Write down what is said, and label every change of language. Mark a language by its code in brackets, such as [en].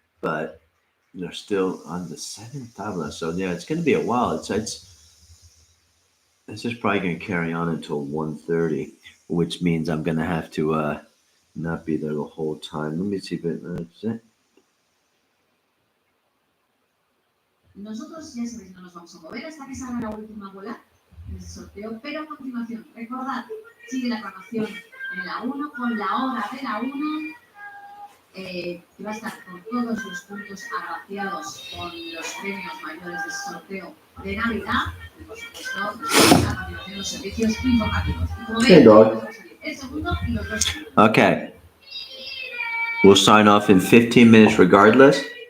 [en] But they're still on the seventh tabla, so yeah, it's going to be a while. It's just probably going to carry on until 1:30, which means I'm going to have to not be there the whole time. Let me see if that's it. [es] Nosotros ya sabéis, no nos vamos a mover hasta que salga la última bola en el sorteo, pero a continuación, recordad, sigue la programación en la 1 con la hora de la 1, que va a estar con todos los puntos agraciados con los premios mayores del sorteo de Navidad y por supuesto a continuación los servicios informativos. Y como veis, vamos a salir el segundo y los dos segundos. [en] Okay. We'll sign off in 15 minutes regardless.